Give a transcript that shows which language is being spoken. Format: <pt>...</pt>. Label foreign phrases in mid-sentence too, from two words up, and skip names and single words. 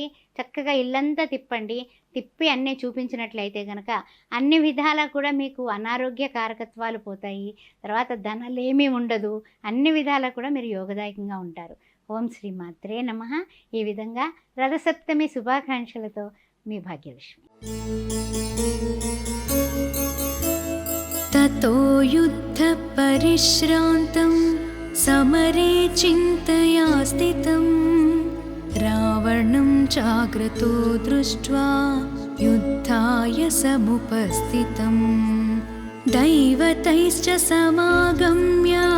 <te>చక్కగా ఇల్లంతా తిప్పి అన్నీ చూపించినట్లయితే కనుక అన్ని విధాలా కూడా మీకు అనారోగ్య కారకత్వాలు పోతాయి. తర్వాత ధనలేమీ ఉండదు, అన్ని విధాలా కూడా మీరు యోగదాయకంగా ఉంటారు.</te> <sa>ఓం శ్రీ మాత్రే నమః.</sa> <te>ఈ విధంగా రథసప్తమి శుభాకాంక్షలతో మీ భాగ్యలక్ష్మి.</te> <sa>ततो युद्धपरिश्रान्तं समरे चिन्तया स्थितं रावणं चाग्रतो दृष्ट्वा युद्धाय समुपस्थितम् दैवतैश्च समागम्य</sa>